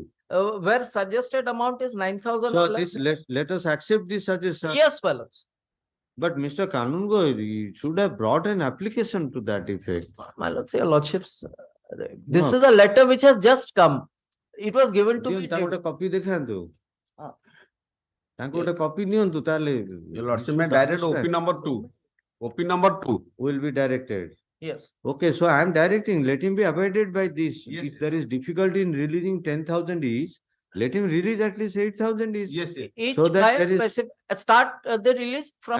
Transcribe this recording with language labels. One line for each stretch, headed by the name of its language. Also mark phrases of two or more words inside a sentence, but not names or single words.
English: Where suggested amount is 9,000. So this let us accept this suggestion. Yes, fellows. But Mr. Kanungo should have brought an application to that effect. My lord, your lordships, this is a letter which has just come. It was given to me.
Odia: ଗୋଟେ copy ଦେଖାନ୍ତୁ. ତାଙ୍କୁ ଗୋଟେ copy ନିଅନ୍ତୁ ତାହେଲେ.
English: Your lordship may direct OP number 2. OP number 2 will be directed. Yes. Okay, so I am directing. Let him be abided by this. Yes, if there is difficulty in releasing 10,000 each, let him release at least 8,000 each. Yes, yes. Each so that by a there is, specific start the release from